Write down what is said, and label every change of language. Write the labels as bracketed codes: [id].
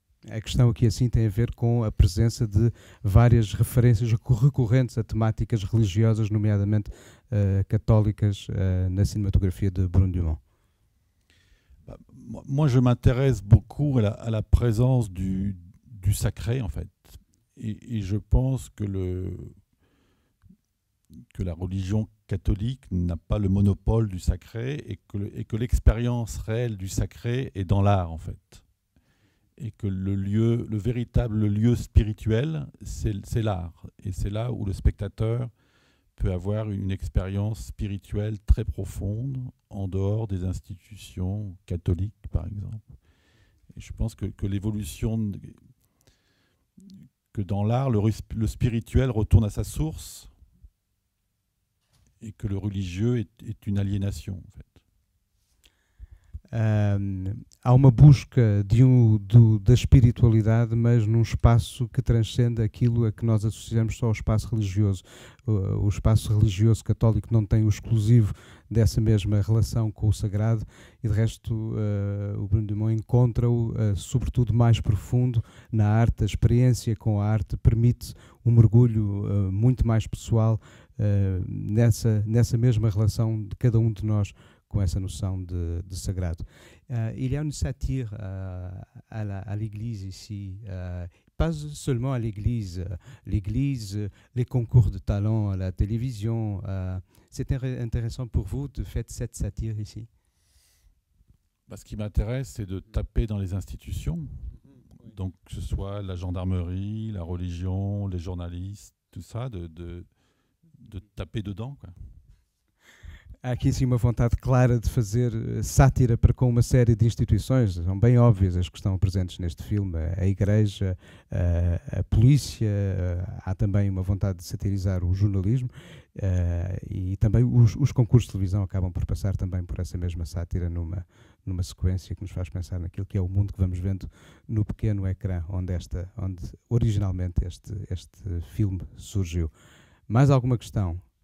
[pt] A questão aqui assim tem a ver com a presença de várias referências recorrentes a temáticas religiosas, nomeadamente católicas, na cinematografia de Bruno Dumont. [fr] Moi, je m'intéresse beaucoup à la présence du sacré, en fait. Et je pense que la religion catholique n'a pas le monopole du sacré, et que l'expérience réelle du sacré est dans l'art, en fait. Et que le véritable lieu spirituel, c'est l'art. Et c'est là où le spectateur peut avoir une expérience spirituelle très profonde, en dehors des institutions catholiques, par exemple. Et je pense que l'évolution, que dans l'art, le spirituel retourne à sa source, et que le religieux est une aliénation, en fait. [pt] Há uma busca da espiritualidade, mas num espaço que transcende aquilo a que nós associamos só ao espaço religioso. O espaço religioso católico não tem o exclusivo dessa mesma relação com o sagrado, e de resto o Bruno Dumont encontra-o sobretudo mais profundo na arte. A experiência com a arte permite um mergulho muito mais pessoal nessa mesma relação de cada um de nós com essa noção de sagrado. [fr] Il y a une satire à l'Église ici, pas seulement à l'Église, les concours de talent à la télévision. C'est intéressant pour vous de faire cette satire ici? Ce qui m'intéresse, c'est de taper dans les institutions, donc que ce soit la gendarmerie, la religion, les journalistes, tout ça, de taper dedans, quoi. [pt] Há aqui sim uma vontade clara de fazer sátira para com uma série de instituições, são bem óbvias as que estão presentes neste filme: a Igreja, a Polícia, há também uma vontade de satirizar o jornalismo, e também os concursos de televisão acabam por passar também por essa mesma sátira numa sequência que nos faz pensar naquilo que é o mundo que vamos vendo no pequeno ecrã onde originalmente este filme surgiu. Mais alguma questão?